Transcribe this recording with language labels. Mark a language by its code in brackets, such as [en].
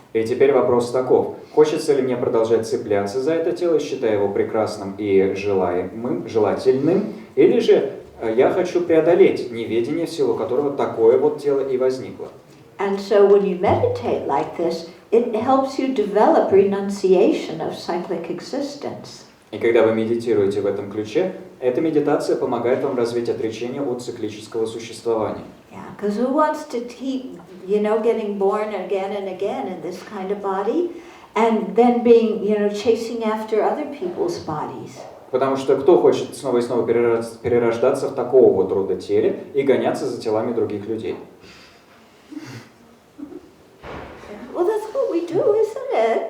[ru] И теперь вопрос таков. Хочется ли мне продолжать цепляться за это тело, считая его прекрасным и желательным, или же я хочу преодолеть неведение, в силу которого такое вот тело и возникло? [en] And so when you meditate like this, it helps you develop renunciation of cyclic existence. [ru] И когда вы медитируете в этом ключе, эта медитация помогает вам развить отречение от циклического существования. [en] Yeah, because who wants to keep, you know, getting born again and again in this kind of body, and then being, you know, chasing after other people's bodies? [ru] Потому что кто хочет снова и снова перерождаться в такого вот рода теле и гоняться за телами других людей? [en] Well, that's what we do, isn't it?